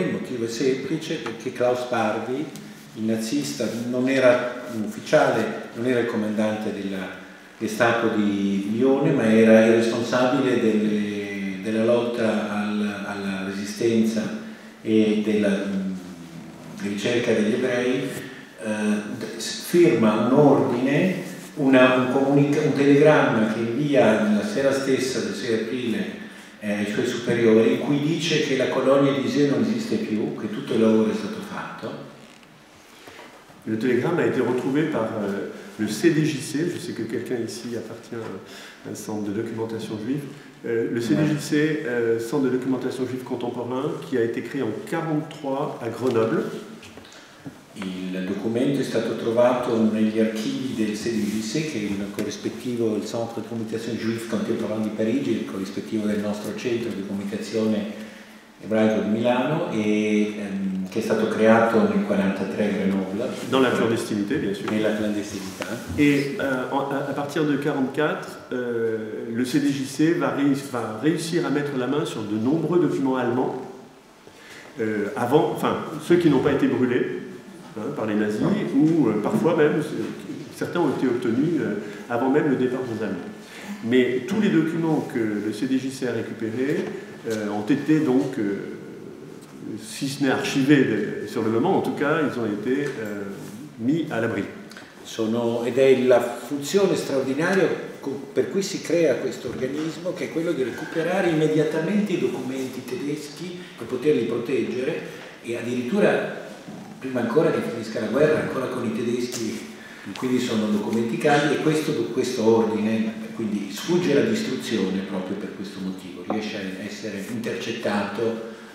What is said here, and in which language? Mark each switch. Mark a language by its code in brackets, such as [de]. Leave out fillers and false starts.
[it] Il motivo è semplice, perché Klaus Barbie, il nazista, non era un ufficiale, non era il comandante della Gestapo di Lione, ma era il responsabile della lotta alla resistenza e della ricerca degli ebrei. Firma un ordine, un telegramma che invia la sera stessa del 6 aprile ai suoi superiori, in cui dice che la colonia di Isieux non esiste più, che tutto il lavoro è stato fatto. [fr] Le télégramme a été retrouvé par le CDJC, je sais que quelqu'un ici appartient à un centre de documentation juive, le CDJC, Centre de documentation juive contemporain, qui a été créé en 1943 à Grenoble. [it] Il documento è stato trovato negli archivi del CDJC, che è il corrispettivo del Centre de Communication Juif Contemporain di Parigi, il corrispettivo del nostro centro di comunicazione ebraico di Milano, e che è stato creato nel 1943 a Grenoble. [fr] Dans la clandestinité, bien sûr. [it] Nella clandestinità. [fr] Et à partir de 1944, le CDJC va réussir à mettre la main sur de nombreux documents allemands, ceux qui n'ont pas été brûlés par les nazis, ou parfois même, certains ont été obtenus avant même le départ des Allemands. Mais tous les documents que le CDJC a récupérés ont été donc, si ce n'est archivés sur le moment, en tout cas, ils ont été mis à l'abri. [it] Ed è la funzione straordinaria per cui si crea questo organismo, che è quello di recuperare immediatamente i documenti tedeschi per poterli proteggere, e addirittura prima ancora che finisca la guerra, ancora con i tedeschi, quindi sono documenti caldi, e questo ordine quindi sfugge alla distruzione proprio per questo motivo, riesce a essere intercettato.